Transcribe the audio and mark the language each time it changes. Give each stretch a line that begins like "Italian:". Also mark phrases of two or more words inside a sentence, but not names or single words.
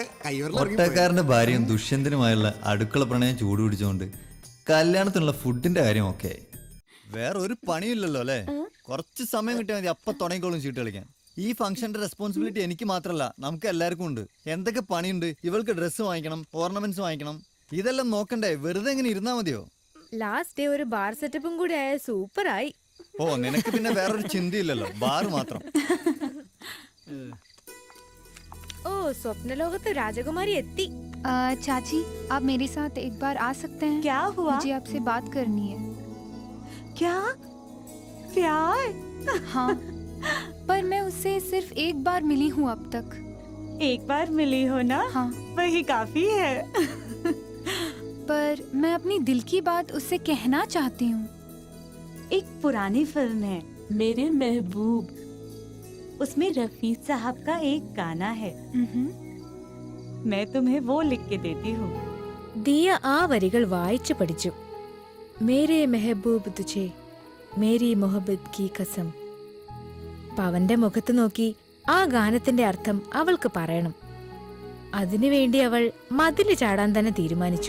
Malayalam: ഒട്ടക്കാരന്റെ ഭാര്യയും ദുഷ്യന്തനുമായുള്ള അടുക്കള പ്രണയം ചൂട് പിടിച്ചുകൊണ്ട് കല്യാണത്തിനുള്ള ഫുഡിന്റെ കാര്യം ഒക്കെ വേറെ ഒരു പണിയില്ലല്ലോ അല്ലെ കുറച്ച് സമയം കിട്ടിയാൽ മതി അപ്പൊ തുടങ്ങിക്കോളും ചീട്ട് കളിക്കാൻ ഈ ഫംഗ്ഷന്റെ റെസ്പോൺസിബിലിറ്റി എനിക്ക് മാത്രമല്ല നമുക്ക് എല്ലാവർക്കും ഉണ്ട് എന്തൊക്കെ പണിയുണ്ട് ഇവൾക്ക് ഡ്രസ്സ് വാങ്ങിക്കണം ഓർണമെന്റ്സ് വാങ്ങിക്കണം ഇതെല്ലാം നോക്കണ്ടേ വെറുതെ എങ്ങനെ ഇരുന്നാ മതിയോ
English: last day
Malayalam: ഒരു ബാർ സെറ്റപ്പും കൂടി ആയ സൂപ്പറായി ഓ നിനക്ക് പിന്നെ വേറൊരു ചിന്തയില്ലല്ലോ ബാർ മാത്രം ഓ സ്വപ്നലോകത്ത് രാജകുമാരി എത്തി
Hindi: चाची आप मेरे साथ एक बार आ सकते हैं? क्या हुआ? मुझे आपसे बात करनी है। क्या प्यार? हाँ पर मैं उससे सिर्फ एक बार मिली हूँ अब तक। एक बार मिली हो ना? हाँ वही काफी है। पर मैं अपनी दिल की बात उससे कहना चाहती हूँ। एक पुरानी फिल्म है मेरे महबूब, उसमें रफी साहब का एक गाना है, मैं तुम्हें वो लिख के देती हूँ।
Malayalam: ദിയ ആ വരികൾ വായിച്ചു പഠിച്ചു.
Hindi: मेरे महबूब तुझे मेरी मोहब्बत की क़सम.
Malayalam: പവന്റെ മുഖത്ത് നോക്കി ആ ഗാനത്തിന്റെ അർത്ഥം അവൾക്ക് പറയണം. അതിനുവേണ്ടി അവൾ മതില് ചാടാൻ തന്നെ തീരുമാനിച്ചു.